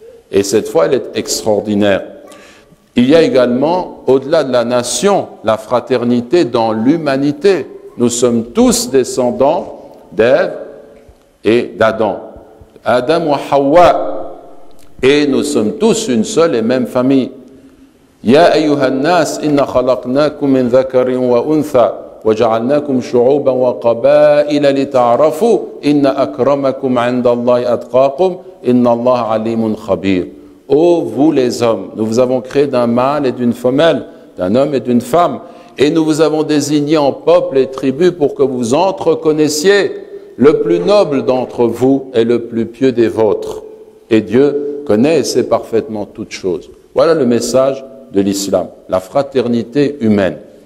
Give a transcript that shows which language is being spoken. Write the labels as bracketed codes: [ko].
[fr] Et cette foi, elle est extraordinaire. Il y a également, au-delà de la nation, la fraternité dans l'humanité. Nous sommes tous descendants d'Ève et d'Adam. Adam wa Hawa. Et nous sommes tous une seule et même famille. [ar] Ya ayyuhan nas inna khalaqnakum min dhakarin wa untha وجعلناكم شعوبا وقبائل لتعرفوا إن أكرمكم عند الله أتقاكم إن الله عليم خبير. [fr] Ô vous les hommes, nous vous avons créé d'un mâle et d'une femelle, d'un homme et d'une femme, Et nous vous avons désigné en peuple et tribus pour que vous entreconnaissiez le plus noble d'entre vous et le plus pieux des vôtres. Et Dieu connaît et sait parfaitement toutes choses. Voilà le message de l'islam, la fraternité humaine.